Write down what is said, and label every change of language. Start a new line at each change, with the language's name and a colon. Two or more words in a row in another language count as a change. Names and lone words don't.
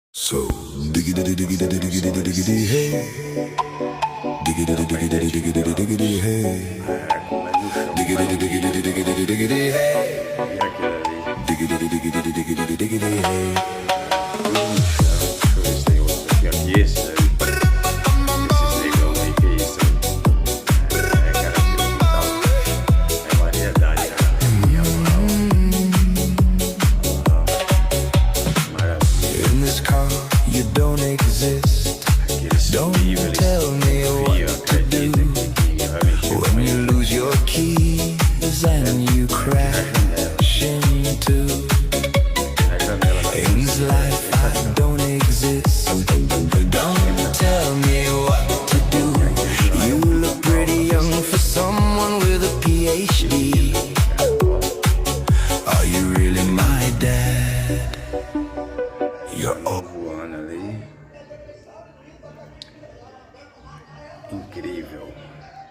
English: So diggity diggity diggity diggity hey, diggity diggity diggity diggity hey, diggity diggity diggity diggity hey, diggity diggity diggity diggity hey.
Portuguese: Deixa eu ver se tem outro aqui. Esse daí. Esse legal aí, que é isso? É, cara, Quintal. É variedade, cara. Maravilha.
English: In this car you don't exist. Don't tell me what to do when you lose your keys and you crash into. In this life I don't exist. Don't tell me what to do. You look pretty young for someone with a PhD. Are you really my dad? You're all
Portuguese: Voando ali. Incrível.